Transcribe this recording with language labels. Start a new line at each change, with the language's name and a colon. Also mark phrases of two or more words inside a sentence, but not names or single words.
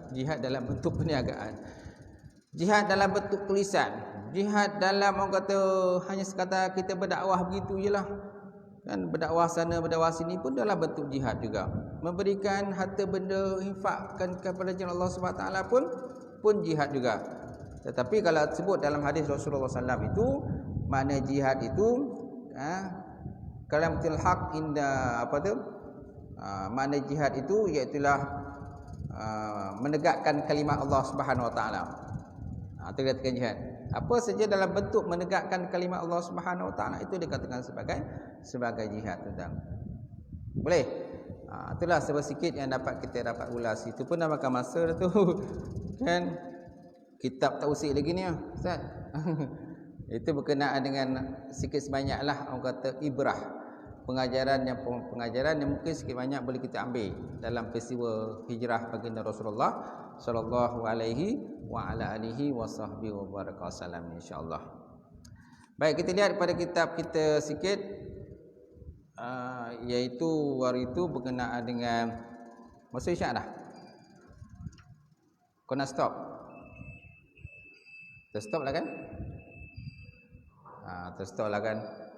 Malay: Jihad dalam bentuk perniagaan, jihad dalam bentuk tulisan, jihad dalam orang kata hanya sekadar kita berdakwah begitu je lah, kan. Berdakwah sana berdakwah sini pun dalam bentuk jihad juga. Memberikan harta benda, infakkan kepada jalan Allah SWT pun jihad juga. Tetapi kalau sebut dalam hadis Rasulullah SAW itu, makna jihad itu
Arabic: كلمة الحق عند
Malay: makna jihad itu iaitulah menegakkan kalimat Allah
Arabic: سبحانه وتعالى.
Malay: Itu dikatakan jihad. Apa saja dalam bentuk menegakkan kalimat Allah
Arabic: سبحانه وتعالى
Malay: itu dikatakan sebagai jihad, tuan. Boleh? Itulah sedikit yang dapat kita dapat ulas. Itu pun dah makan masa dah tu. Kan kitab tak usik lagi ni Ustaz. Itu berkenaan dengan sikit sebanyaklah orang kata ibrah. Pengajaran yang mungkin sikit banyak boleh kita ambil dalam peristiwa hijrah baginda Rasulullah
Arabic: صلى الله عليه وعلى آله وصحبه وبارك وسلم,
Malay: insyaallah. Baik, kita lihat pada kitab kita sikit, iaitu hari itu berkenaan dengan masa isyak dah. Kau nak stop? Terstop lah kan? Terstop lah kan?